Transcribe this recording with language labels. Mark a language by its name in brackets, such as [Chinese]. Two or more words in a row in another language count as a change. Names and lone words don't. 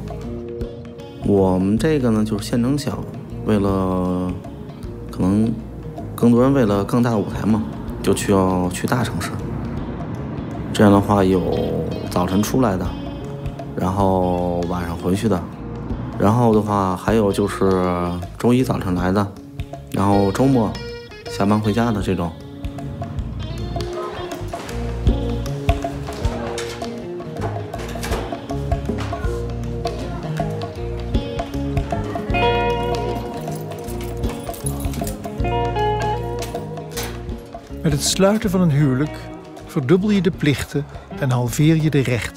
[Chinese] 我们这个呢，就是县城小，为了可能更多人为了更大的舞台嘛，就要去大城市。这样的话，有早晨出来的，然后晚上回去的，然后的话还有就是周一早晨来的，然后周末下班回家的这种。 [Dutch] Met het sluiten van een huwelijk verdubbel je de plichten en halveer je de rechten.